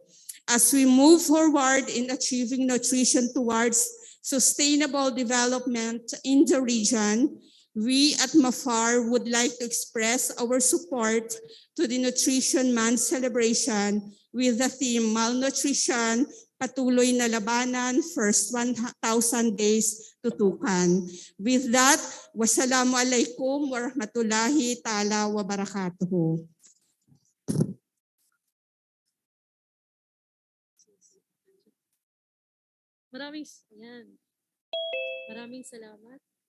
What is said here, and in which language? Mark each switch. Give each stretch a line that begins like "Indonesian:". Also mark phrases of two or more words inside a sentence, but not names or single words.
English: As we move forward in achieving nutrition towards sustainable development in the region, we at MAFAR would like to express our support to the Nutrition Month celebration with the theme Malnutrition,
Filipino: Patuloy na Labanan,
English: First 1,000 Days,
Filipino: Tutukan.
English: With that,
Arabic: والسلام عليكم ورحمة الله تعالى وبركاته.
Filipino: Maraming salamat.